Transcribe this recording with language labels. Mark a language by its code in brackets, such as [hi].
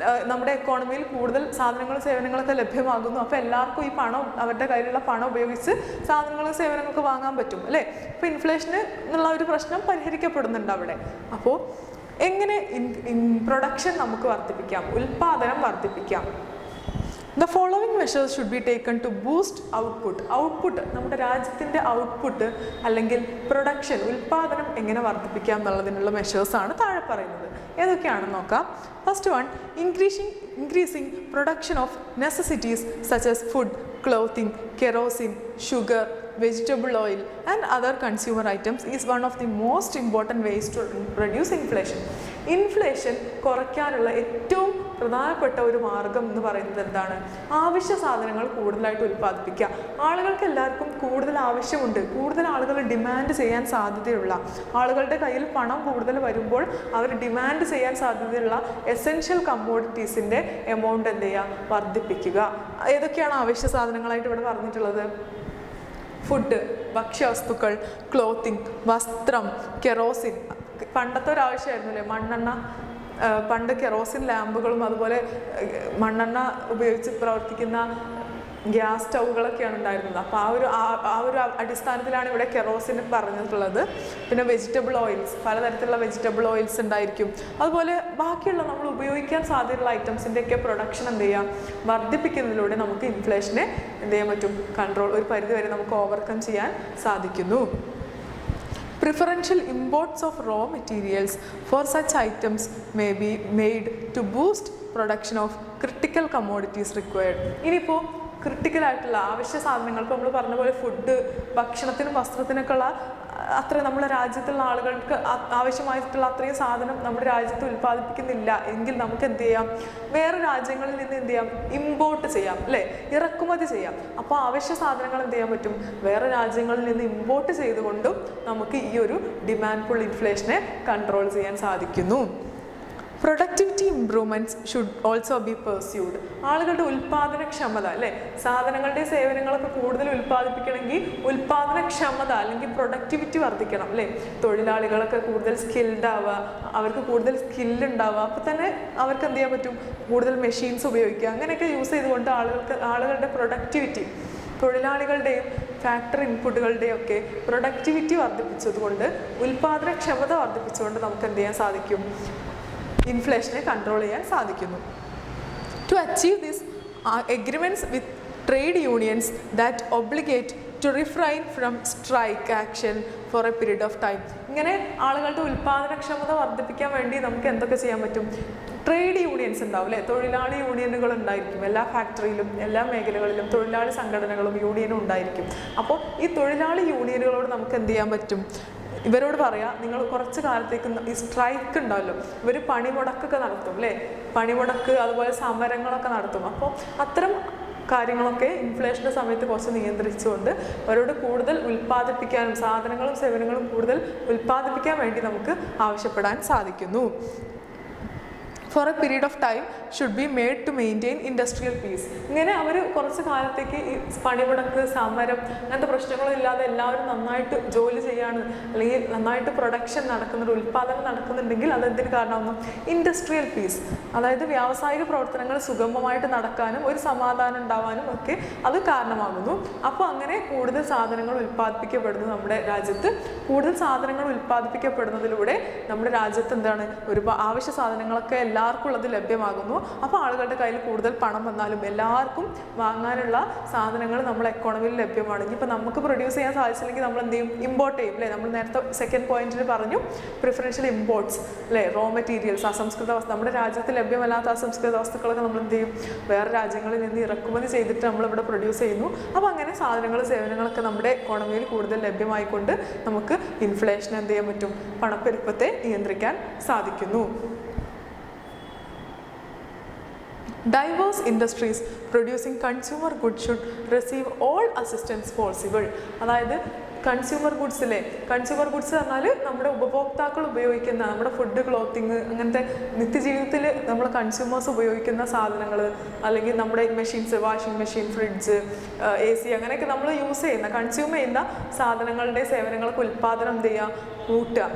[ml] നമ്മുടെ എക്കോണമിയിൽ കൂടുതൽ സാധനങ്ങളും സേവനങ്ങളൊക്കെ ലഭ്യമാകുന്നു. അപ്പോൾ എല്ലാവർക്കും ഈ പണം, അവരുടെ കയ്യിലുള്ള പണം ഉപയോഗിച്ച് സാധനങ്ങളും സേവനങ്ങളൊക്കെ വാങ്ങാൻ പറ്റും അല്ലേ. അപ്പോൾ ഇൻഫ്ലേഷന് എന്നുള്ള ഒരു പ്രശ്നം പരിഹരിക്കപ്പെടുന്നുണ്ട് അവിടെ. അപ്പോൾ എങ്ങനെ പ്രൊഡക്ഷൻ നമുക്ക് വർദ്ധിപ്പിക്കാം, ഉൽപ്പാദനം വർദ്ധിപ്പിക്കാം? [en] The following measures should be taken to boost output. [ml] Output, നമ്മുടെ രാജ്യത്തിൻ്റെ ഔട്ട്പുട്ട് അല്ലെങ്കിൽ പ്രൊഡക്ഷൻ, ഉൽപ്പാദനം എങ്ങനെ വർദ്ധിപ്പിക്കാം എന്നുള്ളതിനുള്ള മെഷേഴ്സാണ് താഴെ പറയുന്നത്. ഏതൊക്കെയാണെന്ന് നോക്കാം. [en] First one, increasing production of necessities such as food, clothing, kerosene, sugar, vegetable oil and other consumer items is one of the most important ways to reduce inflation. [ml] Inflation കുറയ്ക്കാനുള്ള ഏറ്റവും പ്രധാനപ്പെട്ട ഒരു മാർഗം എന്ന് പറയുന്നത് എന്താണ്? ആവശ്യ സാധനങ്ങൾ കൂടുതലായിട്ട് ഉൽപ്പാദിപ്പിക്കുക. ആളുകൾക്ക് എല്ലാവർക്കും കൂടുതൽ ആവശ്യമുണ്ട്, കൂടുതൽ ആളുകൾ ഡിമാൻഡ് ചെയ്യാൻ സാധ്യതയുള്ള, ആളുകളുടെ കയ്യിൽ പണം കൂടുതൽ വരുമ്പോൾ അവർ ഡിമാൻഡ് ചെയ്യാൻ സാധ്യതയുള്ള എസെൻഷ്യൽ കമ്മോഡിറ്റീസിൻ്റെ എമൗണ്ട് എന്ത് ചെയ്യുക? വർദ്ധിപ്പിക്കുക. ഏതൊക്കെയാണ് ആവശ്യ സാധനങ്ങളായിട്ട് ഇവിടെ പറഞ്ഞിട്ടുള്ളത്? ഫുഡ്, ഭക്ഷ്യവസ്തുക്കൾ, ക്ലോത്തിങ്, വസ്ത്രം, കെറോസിൻ. പണ്ടത്തെ ഒരു ആവശ്യമായിരുന്നു അല്ലേ മണ്ണെണ്ണ. പണ്ട് കെറോസിൻ ലാമ്പുകളും അതുപോലെ മണ്ണെണ്ണ ഉപയോഗിച്ച് പ്രവർത്തിക്കുന്ന ഗ്യാസ് സ്റ്റൗകളൊക്കെയാണ് ഉണ്ടായിരുന്നത്. അപ്പോൾ ആ ഒരു അടിസ്ഥാനത്തിലാണ് ഇവിടെ കെറോസിൻ പറഞ്ഞിട്ടുള്ളത്. പിന്നെ വെജിറ്റബിൾ ഓയിൽസ്, പലതരത്തിലുള്ള വെജിറ്റബിൾ ഓയിൽസ് ഉണ്ടായിരിക്കും. അതുപോലെ ബാക്കിയുള്ള നമ്മൾ ഉപയോഗിക്കാൻ സാധ്യതയുള്ള ഐറ്റംസിൻ്റെയൊക്കെ പ്രൊഡക്ഷൻ എന്ത് ചെയ്യാം? വർദ്ധിപ്പിക്കുന്നതിലൂടെ നമുക്ക് ഇൻഫ്ലേഷനെ എന്ത് ചെയ്യാൻ പറ്റും? കൺട്രോൾ, ഒരു പരിധിവരെ നമുക്ക് ഓവർകം ചെയ്യാൻ സാധിക്കുന്നു. [en] Preferential imports of raw materials for such items may be made to boost production of critical commodities required. [ml] ഇനിയിപ്പോൾ ക്രിട്ടിക്കലായിട്ടുള്ള ആവശ്യ സാധനങ്ങൾ, ഇപ്പോൾ നമ്മൾ പറഞ്ഞ പോലെ ഫുഡ്, ഭക്ഷണത്തിനും വസ്ത്രത്തിനൊക്കെയുള്ള അത്ര നമ്മുടെ രാജ്യത്തുള്ള ആളുകൾക്ക് ആവശ്യമായിട്ടുള്ള അത്രയും സാധനം നമ്മുടെ രാജ്യത്ത് ഉൽപ്പാദിപ്പിക്കുന്നില്ല എങ്കിൽ നമുക്ക് എന്ത് ചെയ്യാം? വേറെ രാജ്യങ്ങളിൽ നിന്ന് എന്ത് ചെയ്യാം? ഇമ്പോർട്ട് ചെയ്യാം അല്ലേ, ഇറക്കുമതി ചെയ്യാം. അപ്പോൾ ആവശ്യ സാധനങ്ങൾ എന്ത് ചെയ്യാൻ പറ്റും? വേറെ രാജ്യങ്ങളിൽ നിന്ന് ഇമ്പോർട്ട് ചെയ്തുകൊണ്ടും നമുക്ക് ഈ ഒരു ഡിമാൻഡ് പുൾ ഇൻഫ്ലേഷനെ കൺട്രോൾ ചെയ്യാൻ സാധിക്കുന്നു. [en] Productivity improvements should also be pursued. [ml] ആളുകളുടെ ഉൽപ്പാദനക്ഷമത അല്ലേ, സാധനങ്ങളുടെ സേവനങ്ങളൊക്കെ കൂടുതൽ ഉൽപ്പാദിപ്പിക്കണമെങ്കിൽ ഉൽപ്പാദനക്ഷമത അല്ലെങ്കിൽ പ്രൊഡക്ടിവിറ്റി വർദ്ധിക്കണം അല്ലേ. തൊഴിലാളികളൊക്കെ കൂടുതൽ സ്കിൽഡ് ആവുക, അവർക്ക് കൂടുതൽ സ്കില്ലുണ്ടാവുക. അപ്പോൾ തന്നെ അവർക്ക് എന്ത് ചെയ്യാൻ പറ്റും? കൂടുതൽ മെഷീൻസ് ഉപയോഗിക്കുക. അങ്ങനെയൊക്കെ യൂസ് ചെയ്തുകൊണ്ട് ആളുകളുടെ പ്രൊഡക്ടിവിറ്റി, തൊഴിലാളികളുടെയും ഫാക്ടറി ഇൻപുട്ടുകളുടെയൊക്കെ പ്രൊഡക്ടിവിറ്റി വർദ്ധിപ്പിച്ചതുകൊണ്ട്, ഉൽപാദനക്ഷമത വർദ്ധിപ്പിച്ചുകൊണ്ട് നമുക്ക് എന്ത് ചെയ്യാൻ സാധിക്കും? ഇൻഫ്ലേഷനെ കൺട്രോൾ ചെയ്യാൻ സാധിക്കുന്നു. [en] To achieve this, agreements with trade unions that obligate to refrain from strike action for a period of time. [ml] ഇങ്ങനെ ആളുകളുടെ ഉൽപാദനക്ഷമത വർദ്ധിപ്പിക്കാൻ വേണ്ടി നമുക്ക് എന്തൊക്കെ ചെയ്യാൻ പറ്റും? ട്രേഡ് യൂണിയൻസ് ഉണ്ടാവും അല്ലേ? തൊഴിലാളി യൂണിയനുകൾ ഉണ്ടായിരിക്കും. എല്ലാ ഫാക്ടറിയിലും എല്ലാ മേഖലകളിലും തൊഴിലാളി സംഘടനകളും യൂണിയനും ഉണ്ടായിരിക്കും. അപ്പോൾ ഈ തൊഴിലാളി യൂണിയനുകളോട് നമുക്ക് എന്ത് ചെയ്യാൻ പറ്റും? ഇവരോട് പറയാം, നിങ്ങൾ കുറച്ച് കാലത്തേക്ക് ഈ സ്ട്രൈക്ക് ഉണ്ടാവല്ലോ, ഇവർ പണിമുടക്കൊക്കെ നടത്തും അല്ലേ? പണിമുടക്ക് അതുപോലെ സമരങ്ങളൊക്കെ നടത്തും. അപ്പോൾ അത്തരം കാര്യങ്ങളൊക്കെ ഇൻഫ്ലേഷൻ്റെ സമയത്ത് കുറച്ച് നിയന്ത്രിച്ചുകൊണ്ട് അവരോട് കൂടുതൽ ഉൽപ്പാദിപ്പിക്കാനും സാധനങ്ങളും സേവനങ്ങളും കൂടുതൽ ഉൽപ്പാദിപ്പിക്കാൻ വേണ്ടി നമുക്ക് ആവശ്യപ്പെടാൻ സാധിക്കുന്നു. [en] For a period of time should be made to maintain industrial peace. [ml] ഇങ്ങനെ അവർ കുറച്ച് കാലത്തേക്ക് ഈ പണിമുടക്ക് സമരം അങ്ങനത്തെ പ്രശ്നങ്ങളില്ലാതെ എല്ലാവരും നന്നായിട്ട് ജോലി ചെയ്യാണ്, അല്ലെങ്കിൽ നന്നായിട്ട് പ്രൊഡക്ഷൻ നടക്കുന്നുണ്ട്, ഉൽപ്പാദനം നടക്കുന്നുണ്ടെങ്കിൽ അതെന്തിന് കാരണമാകുന്നു? ഇൻഡസ്ട്രിയൽ പീസ്, അതായത് വ്യാവസായിക പ്രവർത്തനങ്ങൾ സുഗമമായിട്ട് നടക്കാനും ഒരു സമാധാനം ഉണ്ടാവാനും ഒക്കെ അത് കാരണമാകുന്നു. അപ്പോൾ അങ്ങനെ കൂടുതൽ സാധനങ്ങൾ ഉൽപ്പാദിപ്പിക്കപ്പെടുന്നു നമ്മുടെ രാജ്യത്ത്. കൂടുതൽ സാധനങ്ങൾ ഉൽപ്പാദിപ്പിക്കപ്പെടുന്നതിലൂടെ നമ്മുടെ രാജ്യത്ത് എന്താണ്, ഒരു ആവശ്യ സാധനങ്ങളൊക്കെ എല്ലാവർക്കും ഉള്ളത് ലഭ്യമാകുന്നു. അപ്പോൾ ആളുകളുടെ കയ്യിൽ കൂടുതൽ പണം വന്നാലും എല്ലാവർക്കും വാങ്ങാനുള്ള സാധനങ്ങൾ നമ്മുടെ എക്കോണമിയിൽ ലഭ്യമാണ്. ഇനിയിപ്പോൾ നമുക്ക് പ്രൊഡ്യൂസ് ചെയ്യാൻ സാധിച്ചില്ലെങ്കിൽ നമ്മൾ എന്ത് ചെയ്യും? ഇമ്പോർട്ട് ചെയ്യും അല്ലേ? നമ്മൾ നേരത്തെ സെക്കൻഡ് പോയിന്റിൽ പറഞ്ഞു പ്രിഫറൻഷ്യൽ ഇമ്പോർട്ട്സ് അല്ലേ? റോ മെറ്റീരിയൽസ്, അസംസ്കൃത വസ്തു, നമ്മുടെ രാജ്യത്ത് ലഭ്യമല്ലാത്ത അസംസ്കൃത വസ്തുക്കളൊക്കെ നമ്മൾ എന്ത് ചെയ്യും? വേറെ രാജ്യങ്ങളിൽ നിന്ന് ഇറക്കുമതി ചെയ്തിട്ട് നമ്മളിവിടെ പ്രൊഡ്യൂസ് ചെയ്യുന്നു. അപ്പോൾ അങ്ങനെ സാധനങ്ങളും സേവനങ്ങളൊക്കെ നമ്മുടെ എക്കോണമിയിൽ കൂടുതൽ ലഭ്യമായിക്കൊണ്ട് നമുക്ക് ഇൻഫ്ലേഷൻ എന്ത് ചെയ്യാൻ പറ്റും? പണപ്പെരുപ്പത്തെ നിയന്ത്രിക്കാൻ സാധിക്കുന്നു. [en] Diverse industries producing consumer goods should receive all assistance possible. [ml] അതായത് കൺസ്യൂമർ ഗുഡ്സിലെ, കൺസ്യൂമർ ഗുഡ്സ് പറഞ്ഞാൽ നമ്മുടെ ഉപഭോക്താക്കൾ ഉപയോഗിക്കുന്ന, നമ്മുടെ ഫുഡ്, ക്ലോത്തിങ്, അങ്ങനത്തെ നിത്യജീവിതത്തിൽ നമ്മൾ കൺസ്യൂമേഴ്സ് ഉപയോഗിക്കുന്ന സാധനങ്ങൾ, അല്ലെങ്കിൽ നമ്മുടെ machines, washing machine, fridge, AC, അങ്ങനെയൊക്കെ നമ്മൾ യൂസ് ചെയ്യുന്ന, കൺസ്യൂം ചെയ്യുന്ന സാധനങ്ങളുടെ സേവനങ്ങൾക്ക് ഉൽപ്പാദനം എന്ത് ചെയ്യുക? കൂട്ടുക.